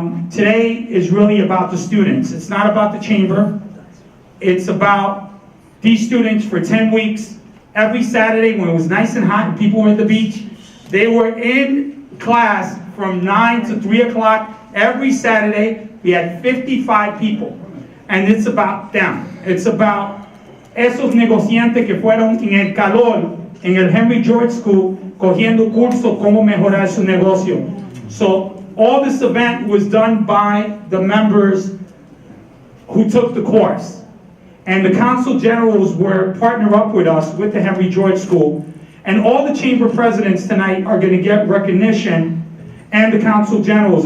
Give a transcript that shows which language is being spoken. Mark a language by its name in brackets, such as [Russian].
[English] Today is really about the students. It's not about the chamber. It's about these students for 10 weeks. Every Saturday when it was nice and hot and people were at the beach, they were in class from 9 to 3 o'clock every Saturday. We had 55 people. And it's about them. It's about [Spanish] esos negociantes que fueron en el calor en el Henry George School cogiendo curso cómo mejorar su negocio. [English] So all this event was done by the members who took the course. And the council generals were partnered up with us with the Henry George School. And all the chamber presidents tonight are going to get recognition, and the council generals.